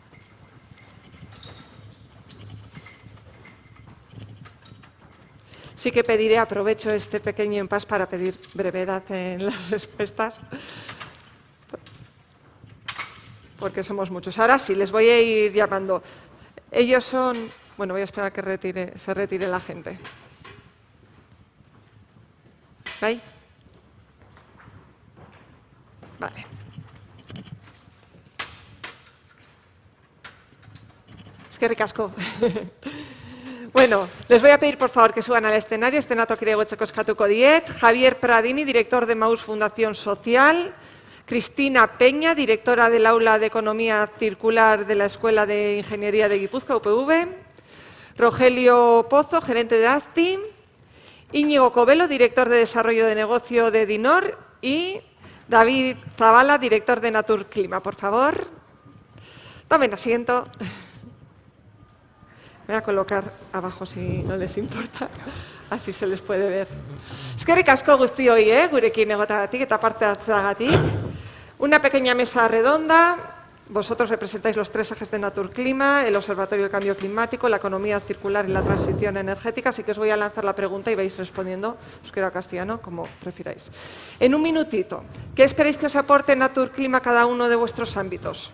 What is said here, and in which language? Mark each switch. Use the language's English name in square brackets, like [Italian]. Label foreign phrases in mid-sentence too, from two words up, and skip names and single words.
[Spanish] Sí que pediré, aprovecho este pequeño impasse para pedir brevedad en las respuestas, porque somos muchos. Ahora sí, les voy a ir llamando. Ellos son... Bueno, voy a esperar a que se retire la gente. ¿Ahí? Vale. [Basque] Eskerrik asko. [Spanish] Bueno, les voy a pedir por favor que suban al escenario. [Basque] Eszenatoki egotzeko eskatuko diet. [Spanish] Javier Pradini, director de Maus Fundación Social. Cristina Peña, directora del Aula de Economía Circular de la Escuela de Ingeniería de Guipúzcoa, UPV. Rogelio Pozo, gerente de AZTI. Íñigo Covelo, director de Desarrollo de Negocio de Dinor. Y David Zavala, director de Naturclima. Por favor, tomen asiento. Voy a colocar abajo si no les importa, así se les puede ver. [Basque] Eskerrik asko guztioi, gurekin egotagatik eta parte hartzeagatik. [Spanish] Una pequeña mesa redonda. Vosotros representáis los 3 ejes de Naturclima, el Observatorio del Cambio Climático, la economía circular y la transición energética. Así que os voy a lanzar la pregunta y vais respondiendo, euskera o castellano, como prefiráis. En un minutito, ¿qué esperáis que os aporte Naturclima a cada uno de vuestros ámbitos?